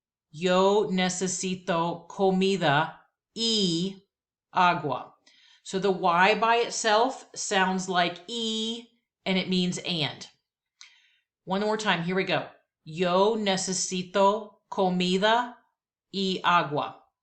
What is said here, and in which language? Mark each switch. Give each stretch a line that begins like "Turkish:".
Spanish: Yo necesito comida y agua.
English: So the Y by itself sounds like E and it means and. One more time, here we go.
Spanish: Yo necesito comida y agua.